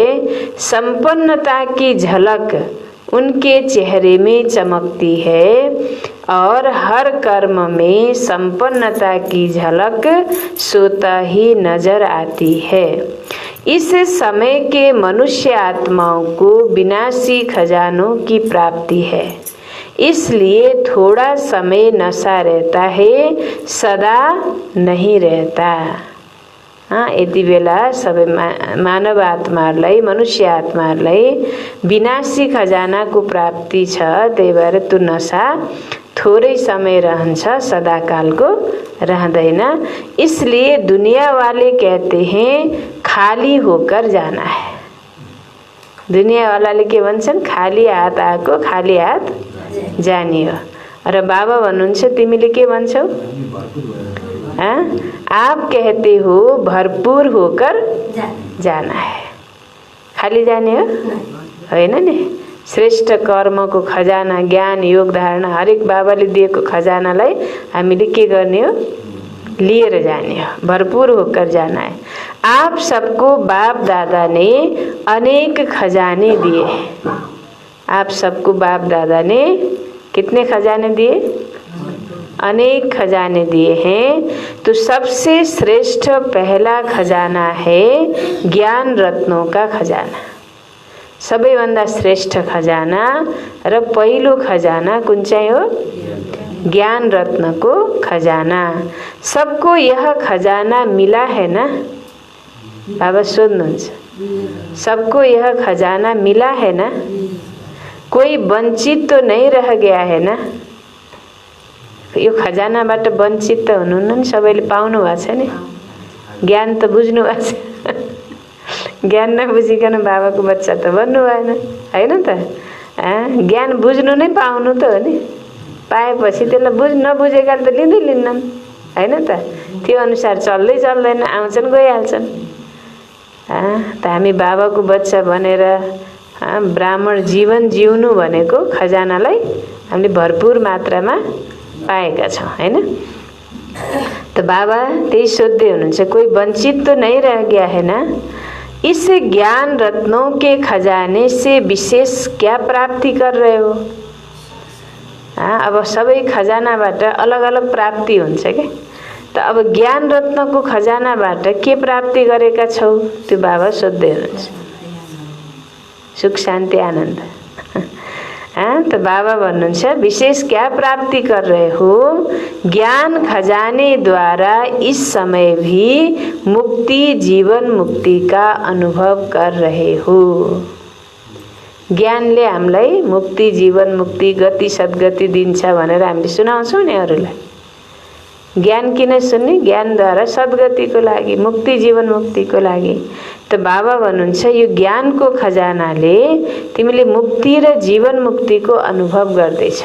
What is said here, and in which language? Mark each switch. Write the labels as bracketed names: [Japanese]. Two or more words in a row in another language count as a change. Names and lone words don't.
[Hindi] संपन्नता की झलक उनके चेहरे में चमकती है और हर कर्म में संपन्नता की झलक स्वतः ही नजर आती है। इस समय के मनुष्य आत्माओं को विनाशी खजानों की प्राप्ति है, इसलिए थोड़ा समय नशा रहता है, सदा नहीं रहता। [Nepali] यति बेला सबै मानव आत्माहरूलाई, मनुष्य आत्माहरूलाई विनाशी खजानाको प्राप्ति छ। त्यही भएर त्यो नशा थोरै समय रहन्छ, सदाकालको रहँदैन। [Hindi] इसलिए दुनिया वाले कहते हैं खाली होकर जाना है। [Nepali] दुनिया वालाले के भन्छन्? खाली हात आएको खाली हात जाने हो। र बाबा भन्नुहुन्छ तिमीले के भन्छौ? [Hindi] आप कहते हो भरपूर होकर जाना है। [Nepali] खाली जाने हो होइन नि। श्रेष्ठ कर्मको खजाना, ज्ञान, योग, धारणा, हरेक बाबाले दिएको खजानालाई हामीले के गर्ने हो? लिएर जाने हो। [Hindi] भरपूर होकर जाना है। आप सबको बाप दादा ने अनेक खजाने दिए। आप सबको बाप दादा ने कितने खजाने दिए? अनेक खजाने दिए हैं। तो सबसे श्रेष्ठ पहला खजाना है ज्ञान रत्नों का खजाना। [Nepali] सबैभन्दा श्रेष्ठ खजाना र पहिलो खजाना कुन चाहिँ हो? [Hindi] ज्ञान रत्न को खजाना। सबको यह खजाना मिला है ना? [Nepali] बाबा सोध्नुहुन्छ [Hindi] सबको यह खजाना मिला है ना? कोई वंचित तो नहीं रह गया है ना? [Nepali] यो खजानाबाट वञ्चित त हुनुहुन्न नि, सबैले पाउनु भएको छ नि, ज्ञान त बुझ्नु भएको छ। ज्ञान नबुझिकन बाबाको बच्चा त बन्नु भएन, होइन त? ज्ञान बुझ्नु नै पाउनु त हो नि। पाएपछि त्यसलाई नबुझेकाले त लिँदै लिन्नन्, होइन त? त्यो अनुसार चल्दै चल्दैन, आउँछन् गइहाल्छन्। त हामी बाबाको बच्चा बनेर ब्राह्मण जीवन जिउनु भनेको खजानालाई हामीले भरपूर मात्रामा पाएका छौँ, होइन? तो बाबा त्यही सोध्दै हुनुहुन्छ, [Hindi] कोई वंचित तो नहीं रह गया है ना? इस ज्ञान रत्नों के खजाने से विशेष क्या प्राप्ति कर रहे हो? [Nepali] अब सबै खजानाबाट अलग अलग प्राप्ति हुन्छ के, त अब ज्ञान रत्नको खजानाबाट के प्राप्ति गरेका छौ? त्यो बाबा सोध्दै हुनुहुन्छ। सुख शान्ति आनन्द। तो बाबा भन्नुहुन्छ, [Hindi] विशेष क्या प्राप्ति कर रहे हो? ज्ञान खजाने द्वारा इस समय भी मुक्ति जीवन मुक्ति का अनुभव कर रहे हो। [Nepali] ज्ञानले हामीलाई मुक्ति जीवन मुक्ति गति सद्गति दिन्छ भनेर हामीले सुनाउँछौँ नि अरूलाई। ज्ञान किन सुन्ने? ज्ञानद्वारा सद्गतिको लागि, मुक्ति जीवन मुक्तिको लागि। त बाबा भन्नुहुन्छ, यो ज्ञानको खजानाले तिमीले मुक्ति र जीवन मुक्तिको अनुभव गर्दैछौ।